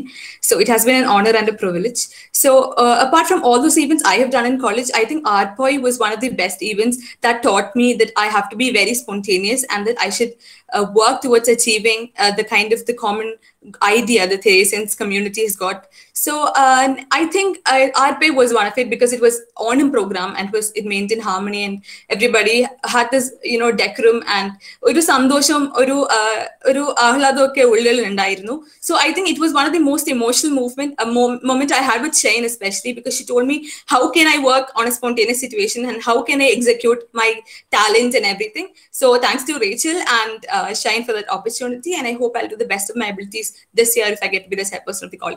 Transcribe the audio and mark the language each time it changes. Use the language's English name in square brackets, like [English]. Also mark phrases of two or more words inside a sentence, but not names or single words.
[English] So it has been an honor and a privilege. So apart from all those events I have done in college, I think ARPOI was one of the best events that taught me that I have to be very spontaneous and that I should work towards achieving the kind of the common idea the Theresians community has got. So I think ARPOI was one of it because it was Onam program and it maintained harmony and everybody had this, decorum and [Malayalam] ഒരു സന്തോഷം ഒരു ആഹ്ലാദം ഒക്കെ ഉള്ളിൽ ഉണ്ടായിരുന്നു. [English] So I think it was one of the most emotional moment I had with Shane, especially because she told me how can I work on a spontaneous situation and how can I execute my talent and everything. So thanks to Rachel and Shane for that opportunity, and I hope I'll do the best of my abilities this year if I get to be the chairperson of the college.